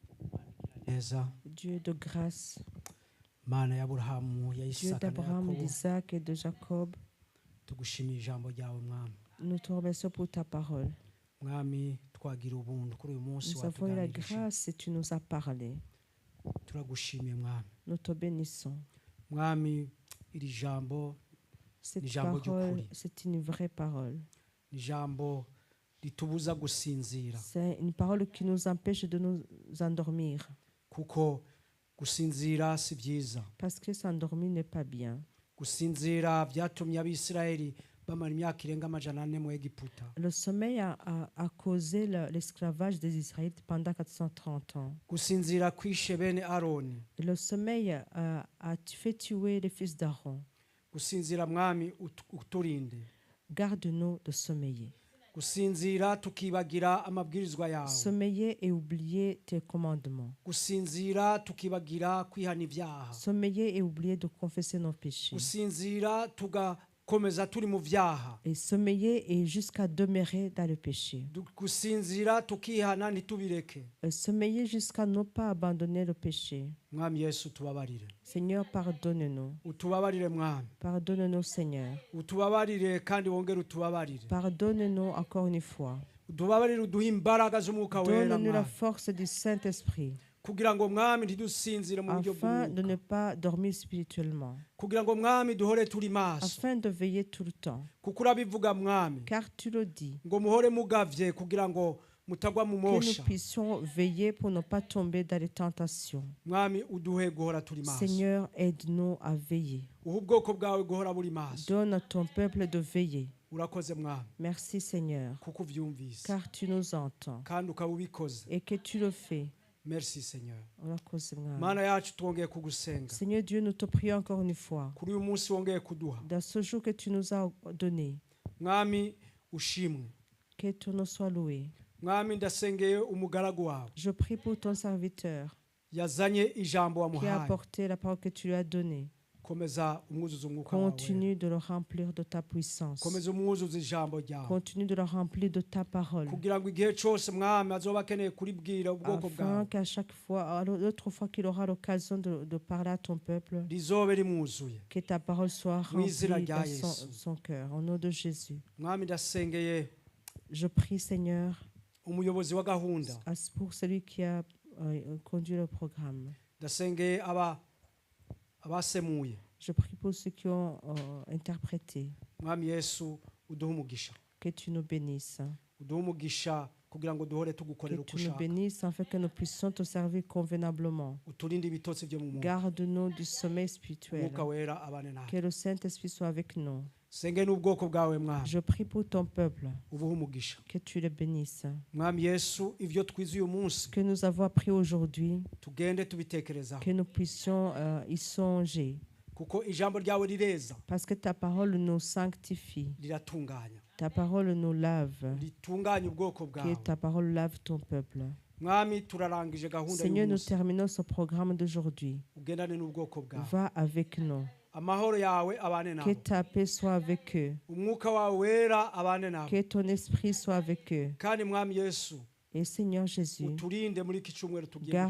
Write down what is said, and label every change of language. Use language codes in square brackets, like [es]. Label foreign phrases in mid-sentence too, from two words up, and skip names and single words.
[rw] neza [fr] Dieu de grâce, [rw] mana y'aburahamu ya [fr] Dieu [rw] isaka na [fr] d'Abraham, [rw] yakobo [fr] d'Isaac et de Jacob, [rw] tugushimiye ijambo ryawe mwami. [fr] nous te remercions pour ta parole. [rw] Mwami twagira ubuntu kuri uyu munsi [fr] Nous avons eu la [rw] watuganirije, [fr] grâce et tu nous as parlé. [rw] turagushimiye mwami. [fr] Nous te bénissons. [rw] Mwami iri jambo [fr] Cette [rw] ni ijambo [fr] parole, [rw] ry'ukuri, [fr] c'est une vraie parole. [rw] ni ijambo ritubuza gusinzira, [fr] C'est une parole qui nous empêche de nous endormir. [rw] kuko gusinzira si byiza. [fr] Parce que s'endormir n'est pas bien. [rw] Gusinzira byatumye abisirayeli bamara imyaka irenga 400 mu Egiputa. [fr] Le sommeil a causé l'esclavage des Israélites pendant 430 ans. [rw] Gusinzira kwishe bene Aroni. [fr] Et le sommeil a fait tuer les fils d'Aaron. [rw] Gusinzira mwami uturinde. [fr] Garde-nous de sommeiller. [rw] Gusinzira tukibagira amabwirizwa yawe. [fr] Sommeiller et oublier tes commandements. [rw] Gusinzira tukibagira kwihana ibyaha. [fr] Sommeiller et oublier de confesser nos péchés. [rw] Gusinzira tugakomeza turi mu byaha. [fr] Et sommeiller et jusqu'à demeurer dans le péché. [rw] Gusinzira tukihana ntitubireke. [fr] Sommeiller jusqu'à ne pas abandonner le péché. [rw] Mwami Yesu tubabarire. [fr] Seigneur, pardonne-nous. [rw] Utubabarire mwami. [fr] Pardonne-nous, Seigneur. [rw] Utubabarire kandi wongere utubabarire. [fr] Pardonne-nous encore une fois. [rw] Utubabarire uduhe imbaraga z'umwuka wera [fr] Donne-nous la [rw] mwami. [fr] force du Saint-Esprit. [rw] Kugira ngo mwami ntidusinzire mu buryo [fr] Afin de [rw] bw'umwuka. [fr] ne pas dormir spirituellement. [rw] Kugira ngo mwami duhore turi maso. [fr] Afin de veiller tout le temps. [rw] Kuko urabivuga mwami. [fr] Car tu le dis. [rw] Ngo muhore mugavye kugira ngo mutagwa mu [fr] Que nous [rw] mosha. [fr] puissions veiller pour ne pas tomber dans les tentations. [rw] Mwami uduhe guhora turi maso. [fr] Seigneur, aide-nous à veiller. [rw] Uha ubwoko bwawe guhora buri maso. [fr] Donne à ton peuple de veiller. [rw] Urakoze mwami. [fr] Merci, Seigneur. [rw] Kuko uvyumvise. [fr] Car tu nous entends. [rw] Kandi ukaba ubikoze. [fr] Et que tu le fais. Merci Seigneur. [rw] Urakoze, Mwami. Mana yacu twongeye kugusenga. [fr] Seigneur Dieu, nous te prions encore une fois. [rw] Kuri uyu munsi wongeye kuduha. [fr] Dans ce jour que tu nous as donné. [rw] Mwami ushimwe. [fr] Que ton nom soit loué. [rw] Mwami ndasengeye umugaragu wawe. [fr] Je prie pour ton serviteur. [rw] Yazanye ijambo [fr] Qui a [rw] wamuhaye. [fr] apporté la parole que tu lui as donnée. [rw] Komeza umwuzuza umwuka wawe. [fr] Continue de le remplir de ta puissance. [rw] Komeza umwuzuza ijambo ryawe. [fr] Continue de le remplir de ta parole. [rw] Kugira ngo igihe cyose mwami azoba akeneye kuribwira ubwoko [fr] Afin [rw] bwawe. [fr] qu'à chaque fois, l'autre fois qu'il aura l'occasion de parler à ton peuple, [rw] Rizobe rimwuzuye. [fr] que ta parole soit [rw] Mu izina [fr] remplie [rw] rya [fr] dans [rw] Yesu. [fr] son cœur. Au nom de Jésus. [rw] Mwami ndasengeye [fr] Je prie, Seigneur, [rw] umuyobozi wa gahunda. [fr] pour celui qui a conduit le programme. [rw] Ndasengeye abasemuye. [fr] Je prie pour ceux qui ont interprété. [rw] Mwami Yesu uduhe umugisha. [fr] Que tu nous bénisses. [rw] Uduhe umugisha kugira ngo duhore [fr] Que [rw] tugukorera uko [fr] tu nous [rw] ushaka. [fr] bénisses afin que nous puissions te servir convenablement. [rw] Uturinde ibitotsi byo mu mwuka. [fr] Garde-nous du sommeil spirituel. [rw] Umwuka wera abane nawe. [fr] Que le Saint-Esprit soit avec nous. [rw] Senge n'ubwoko bwawe mwami. [fr] Je prie pour ton peuple. [rw] Ubuhe umugisha. [fr] Que tu le bénisses. [rw] Mwami Yesu ivyo twize uyu munsi. [fr] Que nous avons appris aujourd'hui. [rw] Tugende tubitekerezaho. [fr] Que nous puissions y songer. [rw] Kuko ijambo ryawe rireza. [fr] Parce que ta parole nous sanctifie. [rw] Riratunganya. [fr] Ta parole nous lave. [rw] Ritunganya ubwoko [fr] Que [rw] bwawe. [fr] ta parole lave ton peuple. [rw] Mwami turarangije gahunda [fr] Seigneur, nous [rw] y'umunsi. [fr] terminons ce programme d'aujourd'hui. [rw] Ugendane n'ubwoko bwawe. [fr] Va avec nous. [rw] Amahoro yawe abane [fr] Que [rw] nawe. [fr] ta paix soit avec eux. [rw] Umwuka wawe wera abane nawe. [fr] Que ton esprit soit avec eux. [rw] Kandi mwami Yesu [fr] Et Seigneur Jésus, [rw] uturinde muri iki cyumweru tugiye gutanga.